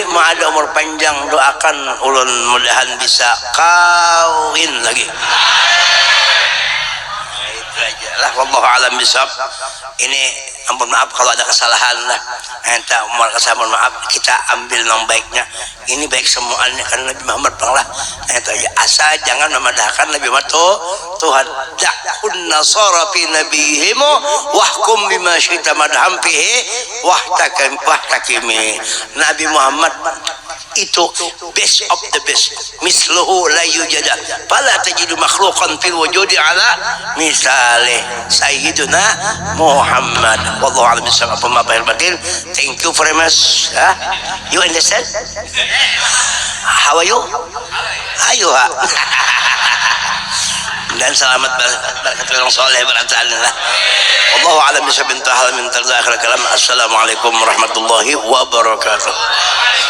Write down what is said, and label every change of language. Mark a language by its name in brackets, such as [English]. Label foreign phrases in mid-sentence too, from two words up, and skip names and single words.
[Banjar] Mau ada umur panjang, doakan ulun mudahan bisa kawin lagi. Nah, itu aja lah. [Arabic] والله أعلم بالصواب. [Banjar] Ini ampun maaf kalau ada kesalahan lah. Entah umar kesalahan, maaf, kita ambil yang baiknya. Ini baik semuanya karena Nabi Muhammad panglah. Itu aja. Asal jangan memadahkan Nabi Muhammad Tuhan. [Arabic] دع النصارى في نبيهم واحكم بما شئت مدحا فيه واحتكم. [Banjar] Nabi Muhammad itu [English] best of the best, [Arabic] مثله لا يوجد فلا تجد مخلوقا في الوجود على مثاله سيدنا محمد. والله أعلم بالصواب. [English] Thank you very much. You understand? How are you? [Banjar] Ayo ha. Dan selamat berkat orang soleh berantaanlah. [Arabic] والله أعلم بالصواب. السلام عليكم ورحمة الله وبركاته.